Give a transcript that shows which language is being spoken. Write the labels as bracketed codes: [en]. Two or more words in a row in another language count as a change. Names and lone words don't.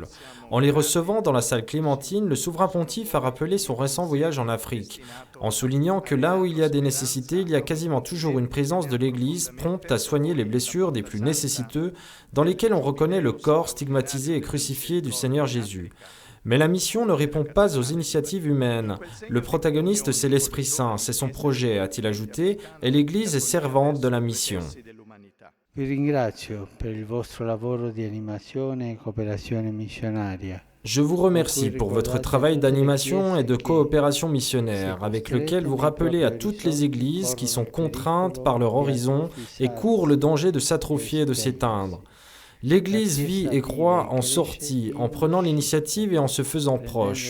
[fr] En les recevant dans la salle Clémentine, le souverain pontife a rappelé son récent voyage en Afrique, en soulignant que là où il y a des nécessités, il y a quasiment toujours une présence de l'Église prompte à soigner les blessures des plus nécessiteux, dans lesquelles on reconnaît le corps stigmatisé et crucifié du Seigneur Jésus. Mais la mission ne répond pas aux initiatives humaines. Le protagoniste, c'est l'Esprit Saint, c'est son projet, a-t-il ajouté, et l'Église est servante de la mission. [it] Vi ringrazio per il vostro lavoro di animazione e cooperazione missionaria. [fr] Je vous remercie pour votre travail d'animation et de coopération missionnaire, avec lequel vous rappelez à toutes les églises qui sont contraintes par leur horizon et courent le danger de s'atrophier et de s'éteindre. L'Église vit et croit en sortie, en prenant l'initiative et en se faisant proche.